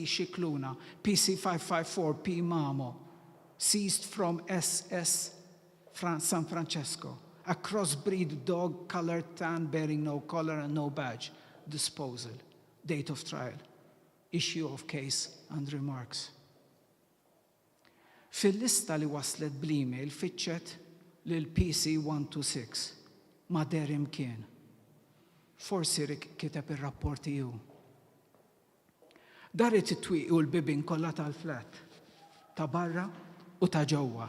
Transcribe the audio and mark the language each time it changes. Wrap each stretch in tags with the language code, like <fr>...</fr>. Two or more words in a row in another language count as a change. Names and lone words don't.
<en>Cicluna, PC 554, P. Mamo, seized from SS San Francesco, a crossbreed dog, colored tan, bearing no collar and no badge. Disposal. Date of trial. Issue of case and remarks.</en> <mt>Fil-lista li waslet bl-email fitxet lil PC 126 ma der imkien. Forsi kiteb ir-rapporti ju. Daret it-twieq u l-bibin kollha tal-flat ta' barra u ta' ġewwa.</mt>